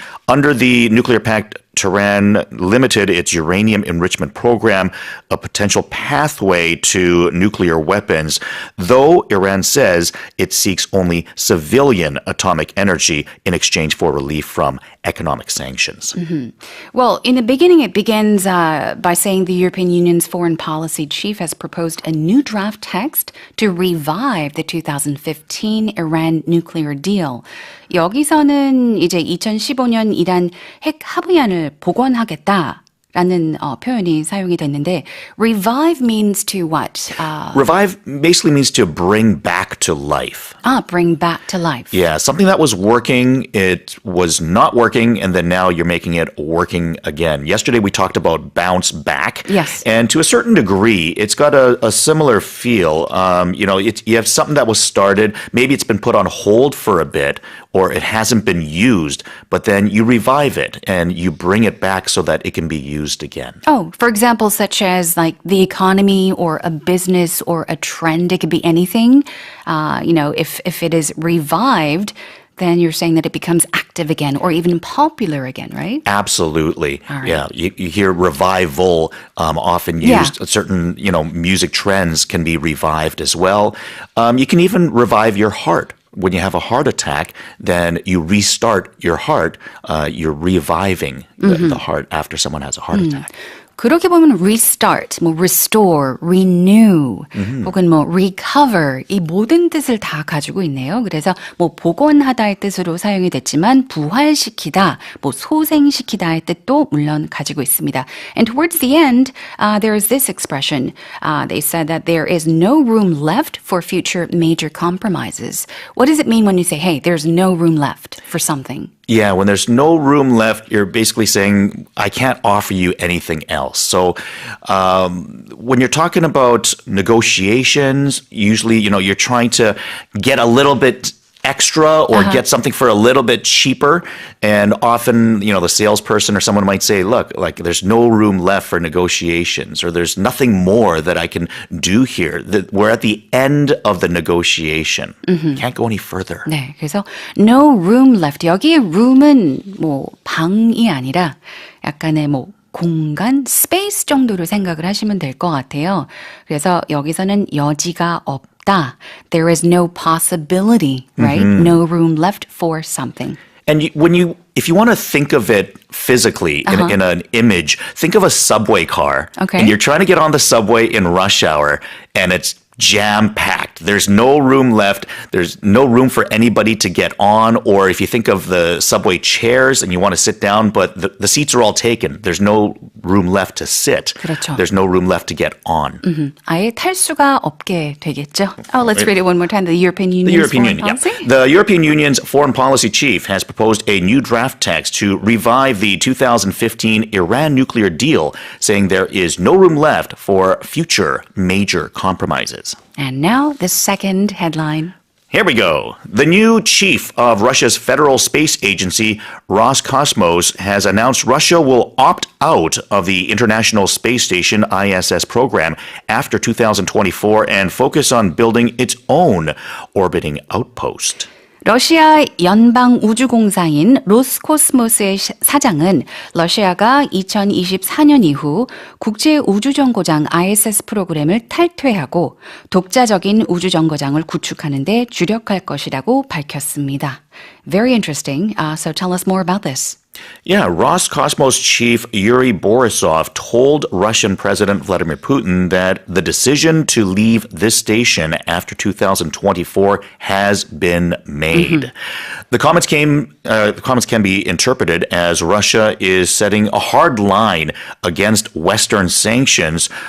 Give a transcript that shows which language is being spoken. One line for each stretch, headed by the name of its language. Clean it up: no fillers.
English: Under the nuclear pact, Tehran limited its uranium enrichment program, a potential pathway to nuclear weapons, though Iran says it seeks only civilian atomic energy in exchange for relief from economic sanctions. Mm-hmm. Well, in the beginning, it begins by saying the European Union's foreign policy chief has proposed a new draft text to revive the 2015 Iran nuclear deal.
Korean: 여기서는 이제 2015년 이란 핵 합의안을 복원하겠다라는 표현이 사용이 됐는데
English: revive means to what? Revive basically means to bring back to life. Bring back to life. Yeah, something that was working, it was not working, and then now you're making it working again. Yesterday we talked about bounce back. Yes. And to a certain degree, it's got a similar feel. You have something that was started, maybe it's been put on hold for a bit, or it hasn't been used, but then you revive it and you bring it back so that it can be used again. Oh, for example, such as like the economy or a business or a trend, it could be anything. If it is revived, then you're saying that it becomes active again or even popular again, right? Absolutely. All right. Yeah, you hear revival often used. Certain, music trends can be revived as well. You can even revive your heart. When you have a heart attack, then you restart your heart. You're reviving the heart after someone has a heart attack.
Korean: 그렇게 보면 restart, restore, renew, 혹은 recover 이 모든 뜻을 다 가지고 있네요. 그래서 복원하다의 뜻으로 사용이 됐지만 부활시키다, 소생시키다의 뜻도 물론 가지고 있습니다.
English: And towards the end, there is this expression. They said that there is no room left for future major compromises. What does it mean when you say, hey, there's no room left for something? Yeah, when there's no room left, you're basically saying, I can't offer you anything else. So when you're talking about negotiations, usually, you're trying to get a little bit extra or get something for a little bit cheaper. And often, the salesperson or someone might say, look, like there's no room left for negotiations or there's nothing more that I can do here. We're at the end of the negotiation. Can't go any further.
Korean: 네, 그래서
English: no room left.
Korean: 여기에 room은 방이 아니라 약간의 공간, space 정도로 생각을 하시면 될 것 같아요. 그래서 여기서는 여지가 없다.
English: There is no possibility, right? No room left for something. And if you want to think of it physically in an image, think of a subway car. Okay. And you're trying to get on the subway in rush hour, and it's jam-packed. There's no room left. There's no room for anybody to get on. Or if you think of the subway chairs and you want to sit down, but the seats are all taken. There's no room left to sit.
Korean: 그렇죠.
English: There's no room left to get on.
Korean: 아예 탈 수가 없게 되겠죠.
English: Oh, let's read it one more time. The European Union's foreign policy? The European Union's foreign policy chief has proposed a new draft text to revive the 2015 Iran nuclear deal, saying there is no room left for future major compromises. And now the second headline. Here we go. The new chief of Russia's Federal Space Agency, Roscosmos, has announced Russia will opt out of the International Space Station ISS program after 2024 and focus on building its own orbiting outpost.
Korean: 러시아 연방우주공사인 로스코스모스의 사장은 러시아가 2024년 이후 국제우주정거장 ISS 프로그램을 탈퇴하고 독자적인 우주정거장을 구축하는 데 주력할 것이라고 밝혔습니다.
English: Very interesting. So tell us more about this. Yeah, Roscosmos chief Yuri Borisov told Russian President Vladimir Putin that the decision to leave this station after 2024 has been made. The comments can be interpreted as Russia is setting a hard line against Western sanctions.